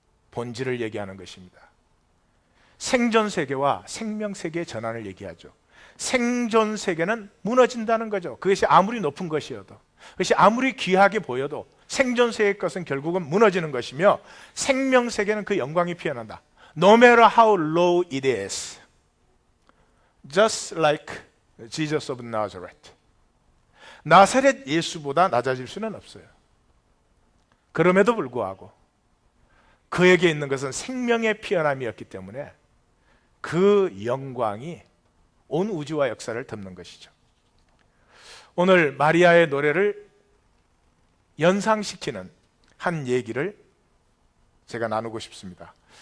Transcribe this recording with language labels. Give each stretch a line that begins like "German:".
Korean: 본질을 얘기하는 것입니다. 생존 세계와 생명 세계의 전환을 얘기하죠. 생존 세계는 무너진다는 거죠. 그것이 아무리 높은 것이어도, 그것이 아무리 귀하게 보여도 생존 세계의 것은 결국은 무너지는 것이며, 생명 세계는 그 영광이 피어난다.
English: No matter how low it is, just like Jesus of Nazareth.
Korean: 나사렛 예수보다 낮아질 수는 없어요. 그럼에도 불구하고 그에게 있는 것은 생명의 피어남이었기 때문에 그 영광이 온 우주와 역사를 덮는 것이죠. 오늘 마리아의 노래를 연상시키는 한 얘기를 제가 나누고 싶습니다.